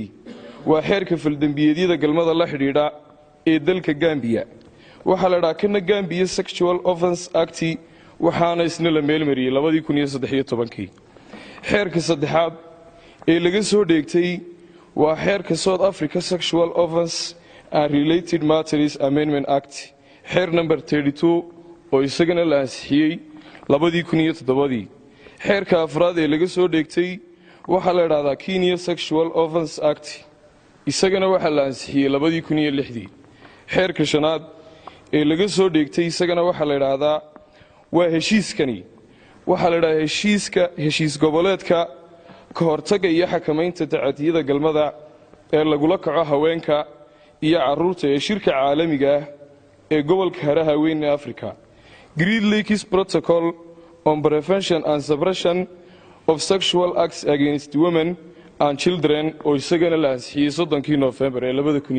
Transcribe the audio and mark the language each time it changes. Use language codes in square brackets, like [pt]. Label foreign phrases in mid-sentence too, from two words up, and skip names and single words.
[so] waa xeerka faldambiyeedyada galmada la xidhiidha ee dalka Gambia waxa la yiraahdaa kana Gambia Sexual Offences Act waxaana isna la meelmariyay 2013 xeerka saddexaad ee laga soo dheegtay waa xeerka South Africa Sexual Offences and Related Matters Amendment Act xeer number 32 oo isagana la ansixiyay 2007 xeerka afraad ee laga soo dheegtay waxa la yiraahdaa Kenya Sexual Offences Act isagana waxa la ansixiyay 2006 xeerka shanaad ee laga soo dheegtay isagana waxa la yiraahdaa waa heshiiskani waxa la yiraahdaa heshiis goboleedka ka hortagga iyo xakamaynta tacadiyada galmada ee lagu la kaco haweenka iyo carruurta ee shirka caalamiga ah ee gobolka haraha weyn ee Afrika Great Lakes Protocol on Prevention and Suppression of Sexual Acts Against Women and Children oo isagana la ansixiyay 3 November 2000